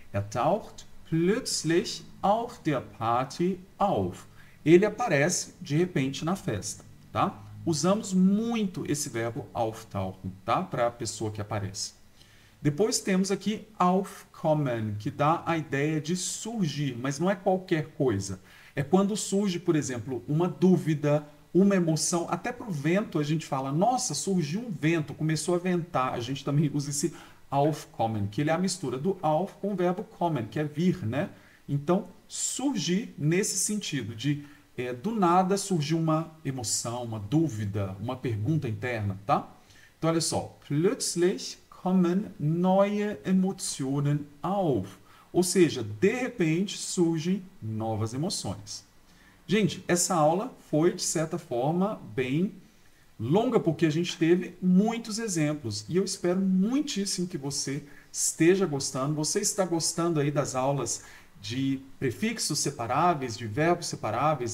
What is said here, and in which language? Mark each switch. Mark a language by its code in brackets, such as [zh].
[de] Taucht plötzlich auf der Party auf. [pt] Ele aparece de repente na festa, tá? Usamos muito esse verbo auftauchen, tá? Para a pessoa que aparece. Depois temos aqui aufkommen, que dá a ideia de surgir, mas não é qualquer coisa. É quando surge, por exemplo, uma dúvida, uma emoção. Até para o vento a gente fala, nossa, surgiu um vento, começou a ventar. A gente também usa esse aufkommen, que ele é a mistura do auf com o verbo kommen, que é vir, né? Então, surgir nesse sentido de do nada surgiu uma emoção, uma dúvida, uma pergunta interna, tá? Então, olha só. [de] Plötzlich kommen neue Emotionen auf. [pt] Ou seja, de repente surgem novas emoções. Gente, essa aula foi, de certa forma, bem longa, porque a gente teve muitos exemplos. E eu espero muitíssimo que você esteja gostando. Você está gostando aí das aulas de prefixos separáveis, de verbos separáveis?